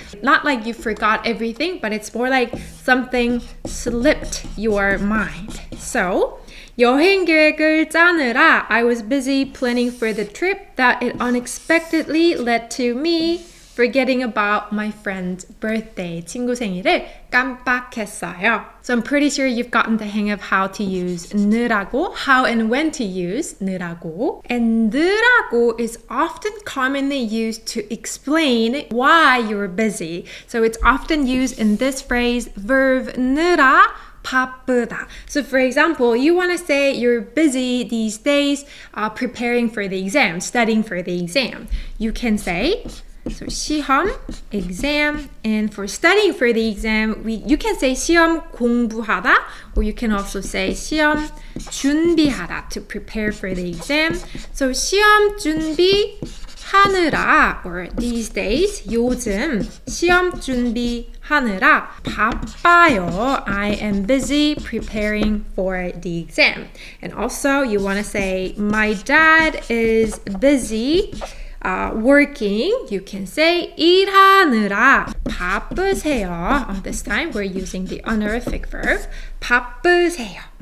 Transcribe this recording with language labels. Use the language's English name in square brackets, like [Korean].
[English] Not like you forgot everything, but it's more like something slipped your mind. So [Korean] 여행 계획을 짜느라 [English] I was busy planning for the trip that it unexpectedly led to me forgetting about my friend's birthday. [Korean] 친구 생일을 깜빡했어요. [English] So I'm pretty sure you've gotten the hang of how to use 느라고, how and when to use 느라고. And 느라고 is often commonly used to explain why you're busy. So it's often used in this phrase, Verb-느라 바쁘다. So for example, you want to say you're busy these days preparing for the exam, studying for the exam. You can say so 시험, exam, and for studying for the exam, you can say 시험 공부하다, or you can also say 시험 준비하다 to prepare for the exam. [Korean] So 시험 준비하느라, [English] or these days, [Korean] 요즘 시험 준비하느라 바빠요. [English] I am busy preparing for the exam. And also, you want to say my dad is busy working. [Korean] You can say 일하느라 바쁘세요. [English] This time we're using the honorific verb 바쁘세요.